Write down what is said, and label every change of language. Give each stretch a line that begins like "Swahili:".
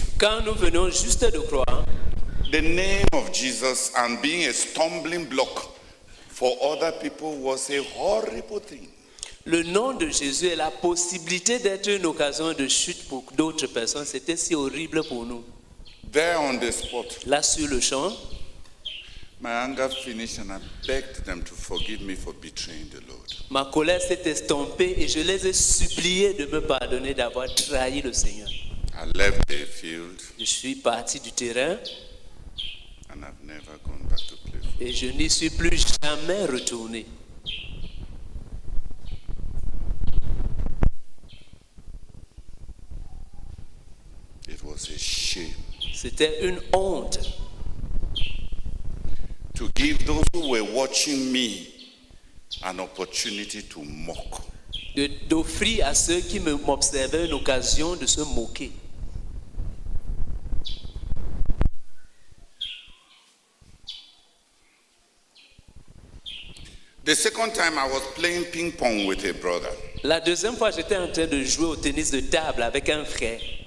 French: Quand nous venons juste de croire,
English: the name of Jesus and being a stumbling block for other people was a horrible thing.
French: le nom de Jésus et la possibilité d'être une occasion de chute pour d'autres personnes, c'était si horrible pour nous.
English: There on the spot,
French: Là, sur le champ,
English: my anger finished and I begged them to forgive me for betraying the Lord.
French: ma colère s'est estompée et je les ai suppliés de me pardonner d'avoir trahi le Seigneur.
English: I left the field
French: Je suis parti du terrain
English: and I've never gone back to play football.
French: et je n'y suis plus jamais retourné.
English: It was a shame
French: C'était une honte
English: to give those who were watching me an opportunity to mock.
French: d'offrir à ceux qui m'observaient une occasion de se moquer.
English: The second time I was playing ping pong with a brother,
French: La deuxième fois, j'étais en train de jouer au tennis de table avec un frère,